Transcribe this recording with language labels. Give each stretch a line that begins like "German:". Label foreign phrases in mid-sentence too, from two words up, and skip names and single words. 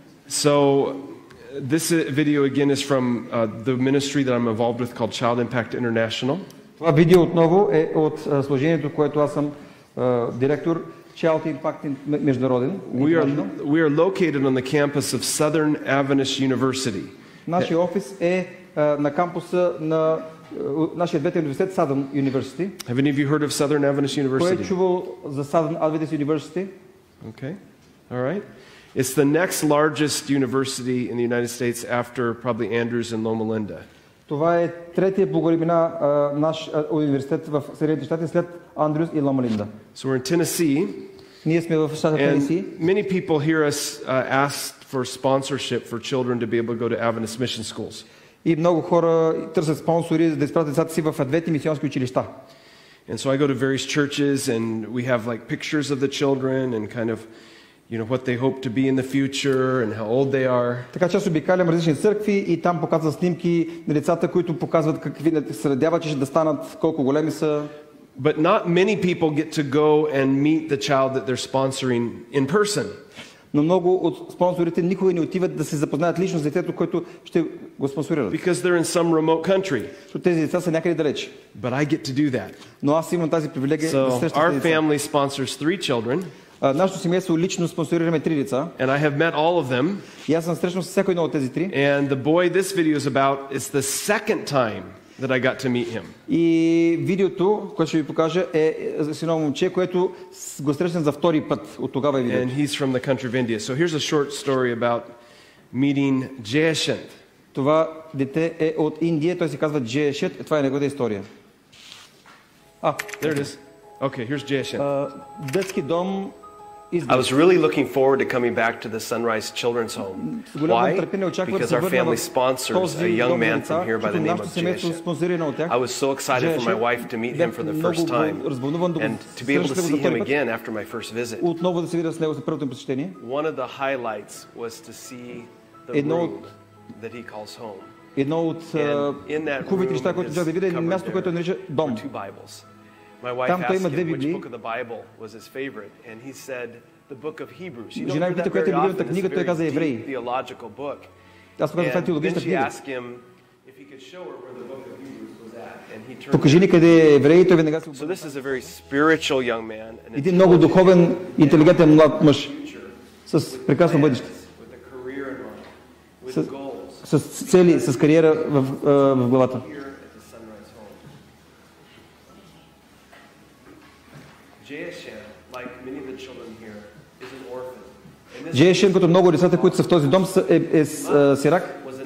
English: So this video again is from the ministry that I'm involved with called Child Impact International.
Bulgarian: Това видео отново е от служението, което аз съм директор, Child Impact международен.
English: We are located on the campus of Southern Adventist University.
Bulgarian: Нашия офис е на кампуса на нашия двете университет Southern University.
English: Have any of you heard of Southern Adventist University?
Bulgarian: Кой е чувал за Southern Adventist University?
English: Okay. All right. It's the next largest university in the United States after probably Andrews and Loma Linda.
Bulgarian: Това е третия по големина наш университет в Съединените щати след Андрюс и Лома Линда.
English: So we're in Tennessee.
Bulgarian: Ние сме в щата Тенеси.
English: Many people hear us ask for sponsorship for children to be able to go to Adventist mission schools.
Bulgarian: И много хора търсят спонсори за да изпратят децата си в адвентни мисионски училища.
English: And so I go to various churches and we have like pictures of the children and kind of what they hope to be in the future and how old they are.
Bulgarian: Така че аз обикалям различни църкви и там показват снимки на децата, които показват какви се надяват, че ще да станат, колко големи са.
English: But not many people get to go and meet the child that they're sponsoring in person.
Bulgarian: Но много от спонсорите никога не отиват да се запознаят лично с детето, което ще го спонсорират.
English: Because they're in some remote country.
Bulgarian: Защото тези деца са някъде далеч.
English: But I get to do that.
Bulgarian: Но аз имам тази привилегия да срещам тези деца.
English: Our family sponsors 3 children.
Bulgarian: Нашето семейство лично спонсорираме 3 деца.
English: And I have met all of them.
Bulgarian: И аз съм срещнал с всяко едно от тези 3.
English: And the boy this video is about is the second time that I got to meet him.
Bulgarian: И видеото, което ще ви покажа, е за едно момче, което го срещнах за втори път от тогава е видеото.
English: And he's from the country of India. So here's a short story about meeting Jayashant.
Bulgarian: Това дете е от Индия, той се казва Jayashant. Това е неговата история.
English: There it is. Okay, here's Jayashant.
Bulgarian: Детски дом.
English: I was really looking forward to coming back to the Sunrise Children's Home. Why? Because our family sponsors a young man from here by the name of Jayashant. I was so excited for my wife to meet him for the first time and to be able to see him again after my first visit. One of the highlights was to see the room that he calls home.
Bulgarian: Едно от хубавите неща, които можах да видя, е място, което нарича дом.
English: My wife asked him which book of the Bible was his favorite, and he said the book of Hebrews. You don't hear that very often. It's a very deep theological book. And then she asked him if he could show her where the book of Hebrews was at, and he turned to it. So this is a very spiritual young man.
Bulgarian: Един много духовен, интелигентен млад мъж с прекрасно бъдеще. С цели, с кариера в главата. Jayashant, като много децата, които са в този дом, е сирак.